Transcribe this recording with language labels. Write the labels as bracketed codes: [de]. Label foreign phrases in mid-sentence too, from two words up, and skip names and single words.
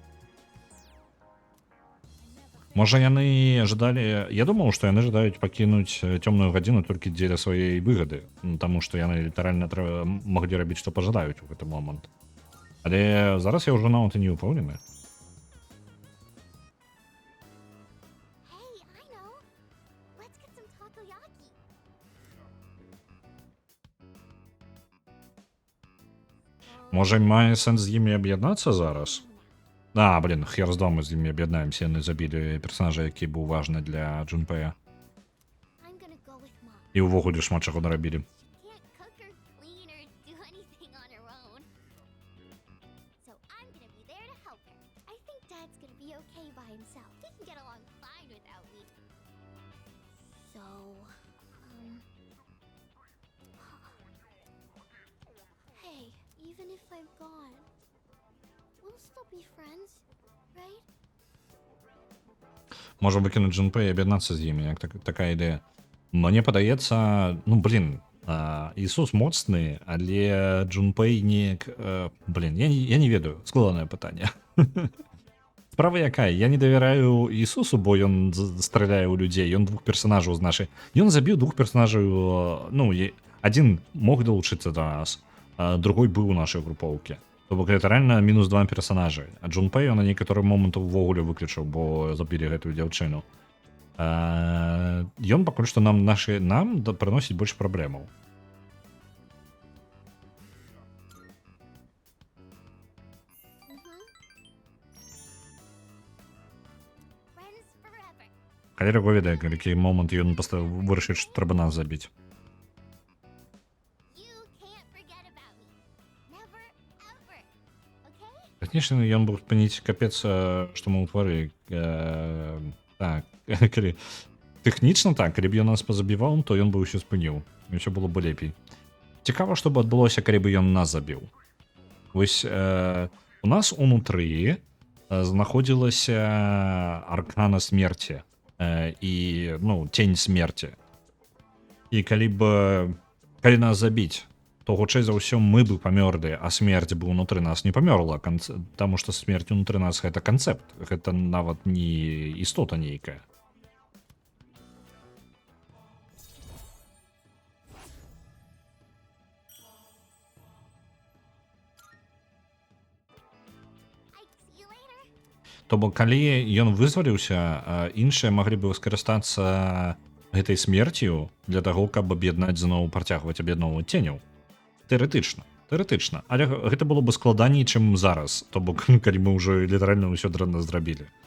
[be] Можа, яны жадалі... Я думаў, што яны жадаюць пакінуць цёмную гадзіну толькі дзеля сваёй выгады, таму што яны літаральна маглі рабіць, што пажадаюць у гэты момант. Але зараз я ўжо нават і не ўпэўнены. [en] Hey, I know. Let's get some takoyaki. [be] Можа, мае сэнс з імі аб'яднацца зараз? А, блин, хер з дому з імі аб'яднаемся, яны забілі персонажа, які быў важны для Джунпея. [en] I'm gonna go with Mom. [be] І ўвогуле шмат чаго нарабілі. [en] Can't cook or clean or do anything on her own. So I'm gonna be there to help her. I think Dad's gonna be okay by himself. He can get along fine without me. So, hey, even if I'm gone, we'll still be friends, right? [be] Можа выкінуць Джунпея і аб'яднацца з імі, як такая ідэя. Мне падаецца, ну, блин, Ісус моцны, але Джунпей неяк... Блин, я не ведаю, складанае пытанне. Справа якая? Я не давяраю Ісусу, бо ён страляе ў людзей, ён двух персонажаў з нашай... Ён забіў двух персонажаў, ну, адзін мог далучыцца да нас, а другой быў у нашай групоўкі. То бок літаральна мінус 2 персонажы. А Джунпей на некаторы момант увогуле выключыў, бо забілі гэтую дзяўчыну. Ён пакуль што нам прыносіць больш праблемаў. [en] Friends forever. [be] Калі яго ведае, які момант ён вырашыць, што трэба нас забіць. [en] You can't forget about me. Never, ever. Okay? [be] Тэхнічна ён быў спыніць капец, што мы ўтварылі. Так, калі... Тэхнічна так, калі б ён нас пазабіваў, то ён бы ўсё спыніў. І ўсё было бы лепей. Цікава, што бы адбылося, калі бы ён нас забіў. Вось у нас унутры знаходзілася аркана смерці і, ну, тень смерці. І калі нас забіць, то хутчэй за ўсё мы бы памёрлі, а смерць бы ўнутры нас не памёрла, таму што смерць унутры нас гэта канцэпт, гэта нават не істота нейкая. [en] See you later. [be] То бок, калі ён вызваліўся, іншыя маглі бы скарыстацца гэтай смерцю для таго, каб аб'яднаць зноў працягваць аб'ядноўваць ценяў. Тэарэтычна. Але гэта было бы складаней, чым зараз. То бок, калі мы ўжо літаральна ўсё дрэнна зрабілі.